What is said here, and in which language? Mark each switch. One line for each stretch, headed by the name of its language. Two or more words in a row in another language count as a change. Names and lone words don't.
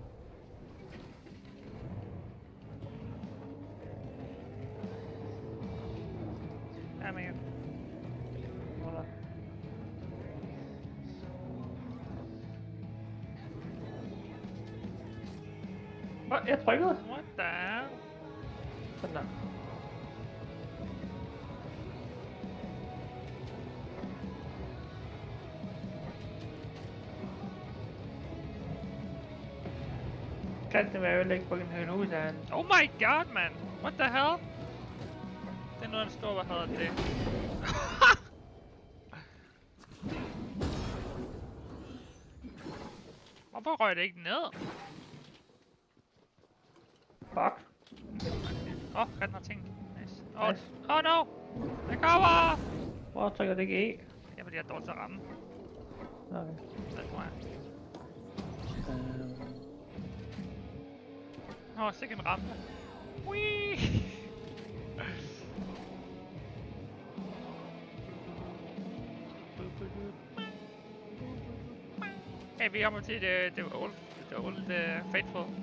Danish: Jeg er med. Hvad? Jeg trykkede?
English: What the hell?
Danish: Sådan der. Kan det være, at jeg ikke fucking højne ud af han?
English: Oh my god, man! What the hell?
Danish: Det er noget, der står, hvad hedder det? Hvorfor røg det ikke ned? Fuck. Den har ting. Nice.
English: Oh no!
Danish: Jeg kommer! Hvor trykker det ikke E? Det er fordi, jeg er dårligt til at ramme. Okay. Det tror jeg. Sikke en ramme. Whee! Hey, vi kommer til
English: the old faithful.